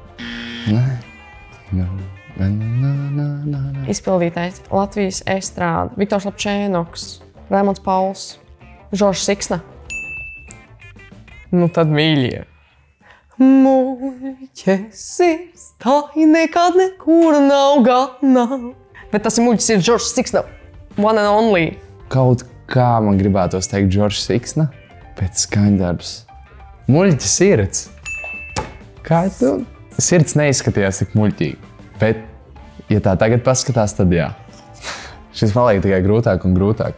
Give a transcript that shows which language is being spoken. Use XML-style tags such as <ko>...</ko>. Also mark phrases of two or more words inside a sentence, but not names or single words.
<lv>Izpildītājs Latvijas estrāde, Viktors Lapčēnoks, Raimonds Pauls, Žoržs Siksna. Nu tad mīļie. Muļķes sirds, tā nekad nekur nav gana. Bet tas ir muļķis ir Žoržs Siksna,</lv> <en>one and only.</en> <lv>Kaut kā man gribētos teikt Žoržs Siksna, bet skaņdarbs. Muļķis sirds. Kā tu? Sirds neizskatījās tik muļķīgi. Bet, ja tā tagad paskatās, tad jā. Šis paliek tikai grūtāk un grūtāk.</lv>